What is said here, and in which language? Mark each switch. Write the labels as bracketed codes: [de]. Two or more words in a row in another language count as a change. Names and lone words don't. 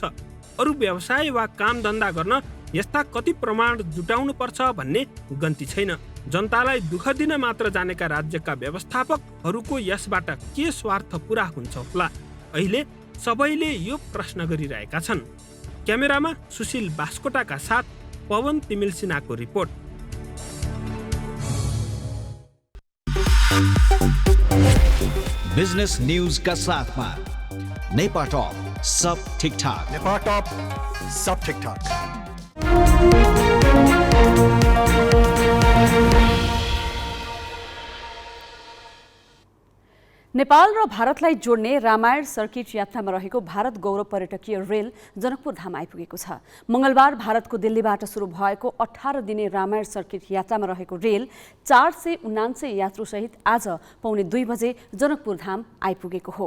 [ne] अरू व्यवसाय वा काम धन्दा गर्न यस्ता कति प्रमाण जुटाउनु पर्छ भन्ने गन्ती छैन। जनतालाई दुःख दिन मात्र जानेका राज्यका व्यवस्थापकहरूको यसबाट के स्वार्थ पूरा हुन्छ होला? अहिले सबैले यो प्रश्न गरिरहेका छन्। क्यामेरामा सुशील बास्कोटाका साथ पवन तिमिल सिन्हाको रिपोर्ट। [en] business news [hi] का साथ में नेपा टॉप सब ठीक ठाक। नेपा टॉप सब ठीक ठाक। [ne] नेपाल र भारतलाई जोड्ने रामायण सर्किट यात्रामा रहेको भारत गौरव पर्यटकीय रेल जनकपुर धाम आइपुगेको छ। मंगलबार भारतको दिल्लीबाट सुरु भएको 18 दिने रामायण सर्किट यात्रामा रहेको रेल 479 यात्रुसहित आज पौने 2 बजे जनकपुर धाम आइपुगेको हो।